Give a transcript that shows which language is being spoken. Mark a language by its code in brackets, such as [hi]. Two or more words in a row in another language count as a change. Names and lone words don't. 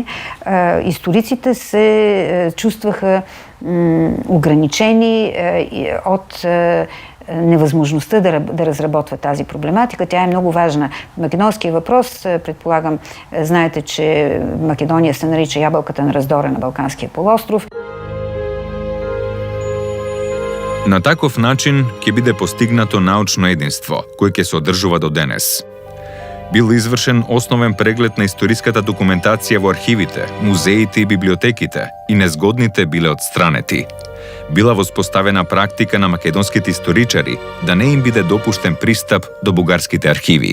[bg] Историците се чувстваха ограничени от невъзможността да разработва тази проблематика. Тя е много важна. Македонския въпрос, предполагам, знаете, че Македония се нарича ябълката на раздора на Балканския полуостров. [mk] На таков начин ќе биде постигнато научно единство, кој ќе се одржува до денес. Бил извршен основен преглед на историската документација во архивите, музеите и библиотеките и незгодните биле отстранети. Била воспоставена практика на македонските историчари да не им биде допуштен пристап до бугарските архиви.